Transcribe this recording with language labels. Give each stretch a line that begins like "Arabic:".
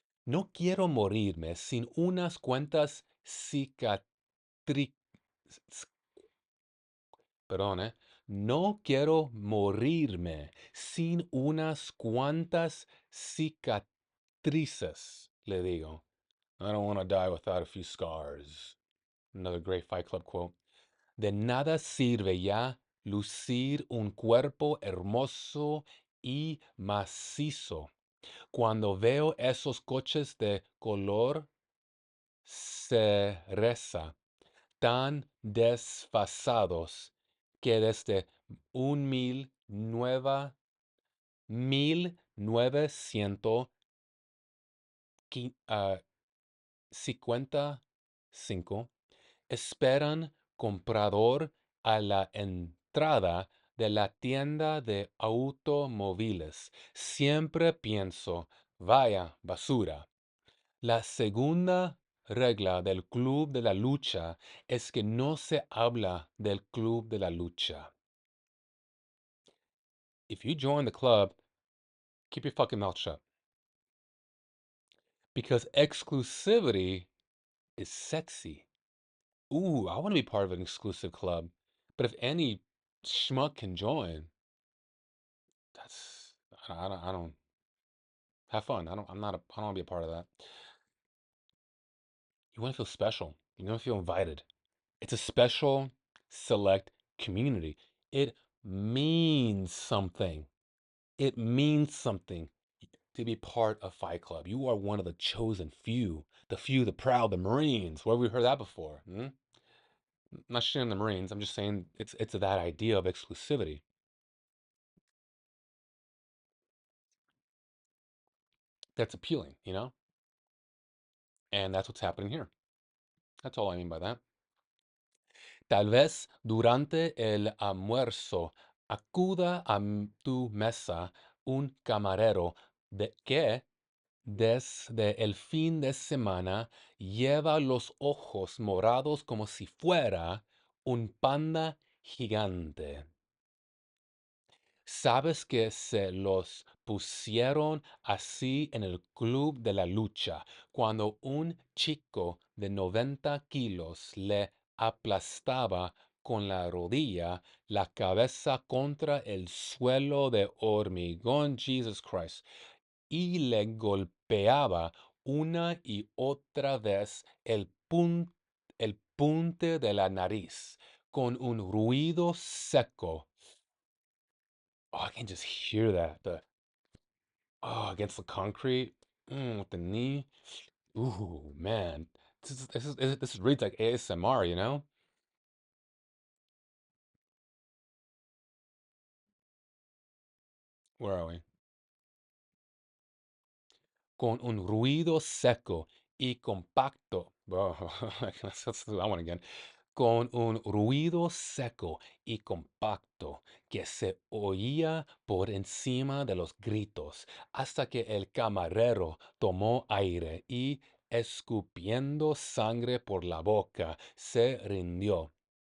Spanish: No quiero morirme sin unas cuantas cicatrices. Perdón, ¿eh? No quiero morirme sin unas cuantas cicatrices, le digo.
English: I don't want to die without a few scars. Another great Fight Club quote.
Spanish: De nada sirve ya lucir un cuerpo hermoso y macizo cuando veo esos coches de color cereza tan desfasados que desde un 1955 esperan comprador a la entrada de la tienda de automóviles. Siempre pienso, vaya basura. La segunda regla del club de la lucha es que no se habla del club de la lucha.
English: If you join the club, keep your fucking mouth shut. Because exclusivity is sexy. Ooh, I want to be part of an exclusive club. But if any schmuck can join, that's I don't have fun. I don't want to be a part of that. You want to feel special. You want to feel invited. It's a special, select community. It means something. It means something to be part of Fight Club. You are one of the chosen few, the proud, the Marines. Where have we heard that before? Hmm? I'm not shitting on the Marines. I'm just saying it's that idea of exclusivity that's appealing, you know? And that's what's happening here. That's all I mean by that.
Spanish: Tal vez durante el almuerzo acuda a tu mesa un camarero que desde el fin de semana lleva los ojos morados como si fuera un panda gigante. ¿Sabes que se los pusieron así en el club de la lucha cuando un chico de 90 kilos le aplastaba con la rodilla la cabeza contra el suelo de hormigón,
English: Jesus Christ,
Spanish: y le golpeaba una y otra vez el punte de la nariz con un ruido seco?
English: Oh, I can just hear that. The against the concrete, with the knee. Ooh, man, this reads like ASMR, you know? Where are we?
Spanish: Con un ruido seco y compacto.
English: Bro, let's do that one again.
Spanish: Con un ruido seco y compacto que se oía por encima de los gritos, hasta que el camarero tomó aire y, escupiendo sangre por la boca, se rindió.